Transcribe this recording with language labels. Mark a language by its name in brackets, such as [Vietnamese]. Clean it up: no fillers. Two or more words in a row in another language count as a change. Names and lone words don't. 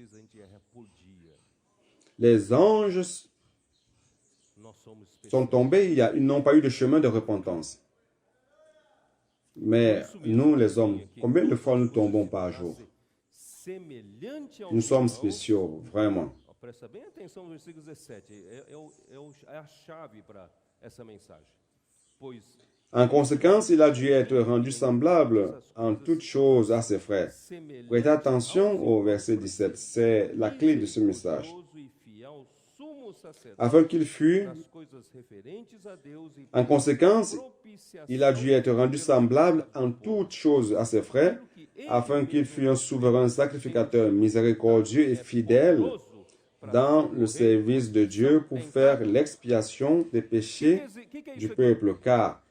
[French] Les anges sont tombés, ils n'ont pas eu de chemin de repentance. Mais nous, les hommes, combien de fois nous tombons par jour? Nous sommes spéciaux, vraiment. [Portuguese] Presta bem atenção no versículo 17, é a chave para essa mensagem. Pois [French] en conséquence, il a dû être rendu semblable en toutes choses à ses frères. Prêtez attention au verset 17, c'est la clé de ce message. Afin qu'il fût, en conséquence, il a dû être rendu semblable en toutes choses à ses frères, afin qu'il fût un souverain sacrificateur miséricordieux et fidèle dans le service de Dieu pour faire l'expiation des péchés du peuple.